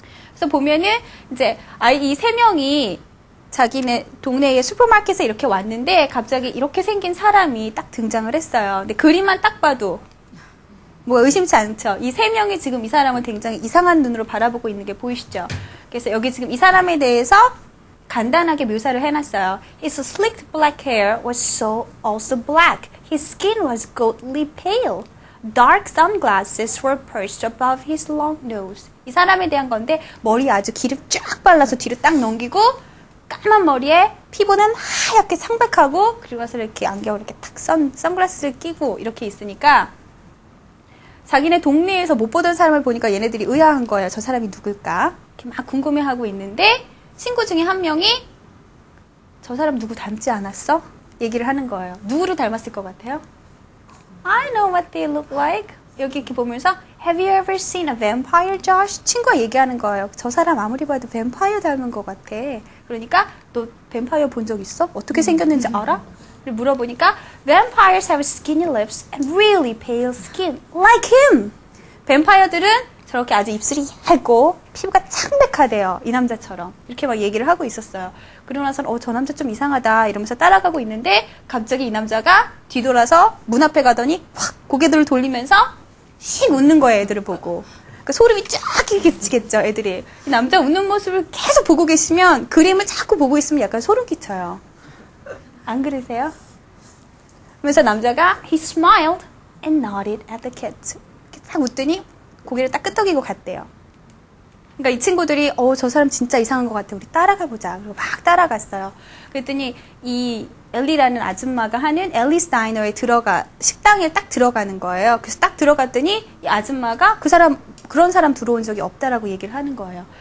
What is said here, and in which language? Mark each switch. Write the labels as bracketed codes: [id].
[ko] 그래서 보면은 이제 이 세 명이 자기네 동네의 슈퍼마켓에 이렇게 왔는데 갑자기 이렇게 생긴 사람이 딱 등장을 했어요. 근데 그림만 딱 봐도 뭐 의심치 않죠. 이 세 명이 지금 이 사람을 굉장히 이상한 눈으로 바라보고 있는 게 보이시죠? 그래서 여기 지금 이 사람에 대해서 간단하게 묘사를 해놨어요. [en] His slicked black hair was also black. His skin was ghostly pale. Dark sunglasses were perched above his long nose. [ko] 이 사람에 대한 건데 머리에 아주 기름 쫙 발라서 뒤로 딱 넘기고 까만 머리에 피부는 하얗게 창백하고 그리고 나서 이렇게 안경을 이렇게 탁 선글라스를 끼고 이렇게 있으니까 자기네 동네에서 못 보던 사람을 보니까 얘네들이 의아한 거예요. 저 사람이 누굴까? 이렇게 막 궁금해하고 있는데 친구 중에 한 명이 저 사람 누구 닮지 않았어? 얘기를 하는 거예요. 누구를 닮았을 것 같아요? [en] I know what they look like. [ko] 여기 이렇게 보면서 [en] Have you ever seen a vampire, Josh? [ko] 친구가 얘기하는 거예요. 저 사람 아무리 봐도 뱀파이어 닮은 것 같아. 그러니까 너 뱀파이어 본 적 있어? 어떻게 생겼는지 알아? 물어보니까 [en] Vampires have skinny lips and really pale skin, like him. [ko] 뱀파이어들은 저렇게 아주 입술이 얇고 피부가 창백하대요. 이 남자처럼. 이렇게 막 얘기를 하고 있었어요. 그러고 나서는 저 남자 좀 이상하다 이러면서 따라가고 있는데 갑자기 이 남자가 뒤돌아서 문 앞에 가더니 확 고개를 돌리면서 씩 웃는 거예요. 애들을 보고. 그러니까 소름이 쫙 끼치겠죠. 애들이. 이 남자 웃는 모습을 계속 보고 계시면 그림을 자꾸 보고 있으면 약간 소름 끼쳐요. 안 그러세요? 그러면서 남자가 [en] He smiled and nodded at the kids. [ko] 이렇게 딱 웃더니 고개를 딱 끄덕이고 갔대요. 그러니까 이 친구들이 저 사람 진짜 이상한 것 같아. 우리 따라가 보자. 그리고 막 따라갔어요. 그랬더니 이 엘리라는 아줌마가 하는 앨리스 다이너에 식당에 딱 들어가는 거예요. 그래서 딱 들어갔더니 이 아줌마가 그런 사람 들어온 적이 없다라고 얘기를 하는 거예요.